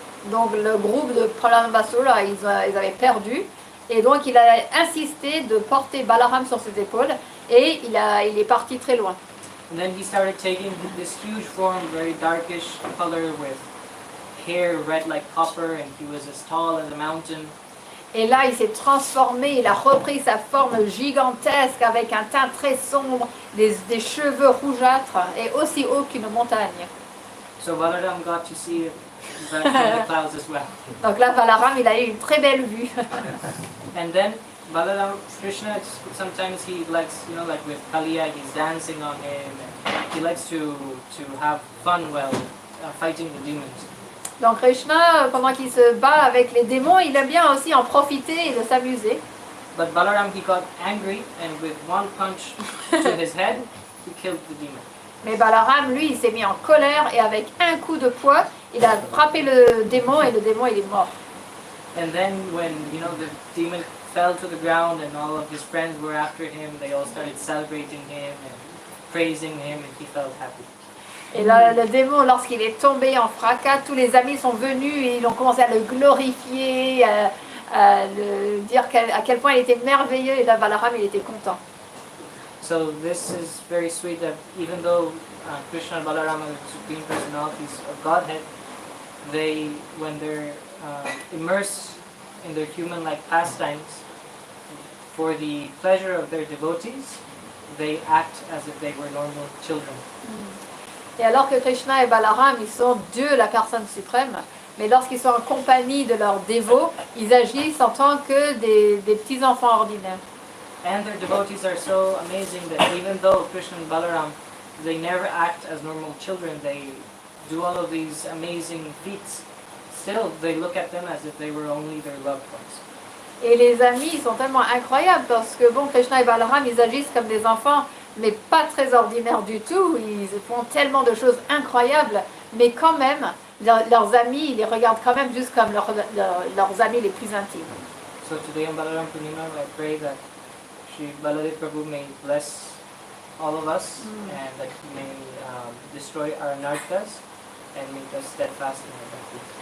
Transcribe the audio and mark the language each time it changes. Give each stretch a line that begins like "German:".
French: Donc le groupe de Pralambasura, ils avaient perdu et donc il a insisté de porter Balaram sur ses épaules et il est parti très loin.
English: And then he started taking this huge form, very darkish color with hair red like copper, and he was as tall as a mountain.
French: Et là, il s'est transformé, il a repris sa forme gigantesque avec un teint très sombre, des cheveux rougeâtres et aussi haut qu'une montagne.
English: So Balaram got to see that from the clouds as well.
French: Donc là, Balaram, il a eu une très belle vue.
English: And then Balaram, Krishna, sometimes he likes, like with Kaliya, he's dancing on him. And he likes to have fun while fighting the demons.
French: Donc Krishna, pendant qu'il se bat avec les démons, il aime bien aussi en profiter et de s'amuser.
English: But Balaram, he got angry, and with one punch to his head, he killed the demon.
French: Mais Balaram, lui, il s'est mis en colère et avec un coup de poing, il a frappé le démon et le démon, il est mort.
English: And then when, the demon fell to the ground and all of his friends were after him, they all started celebrating him and praising him, and he felt happy.
French: Et là, le démon, lorsqu'il est tombé en fracas, tous les amis sont venus et ils ont commencé à le glorifier, à dire à quel point il était merveilleux. Et là, Balaram, il était content.
English: So this is very sweet that even though Krishna and Balaram are the supreme personalities of Godhead, when they're immersed in their human-like pastimes, for the pleasure of their devotees, they act as if they were normal children.
French: Et alors que Krishna et Balaram, ils sont Dieu, la personne suprême, mais lorsqu'ils sont en compagnie de leurs dévots, ils agissent en tant que des petits enfants ordinaires.
English: And their devotees are so amazing that even though Krishna and Balaram, they never act as normal children, they do all of these amazing feats, still they look at them as if they were only their loved ones.
French: Et les amis, ils sont tellement incroyables parce que bon, Krishna et Balaram, ils agissent comme des enfants, mais pas très ordinaires du tout. Ils font tellement de choses incroyables, mais quand même, leurs amis, ils les regardent quand même juste comme leurs amis les plus intimes.
English: So today on Balaram Purnima, I pray that Shri Baladeva Prabhu may bless all of us and that he may destroy our narkas and make us steadfast in our bhakti.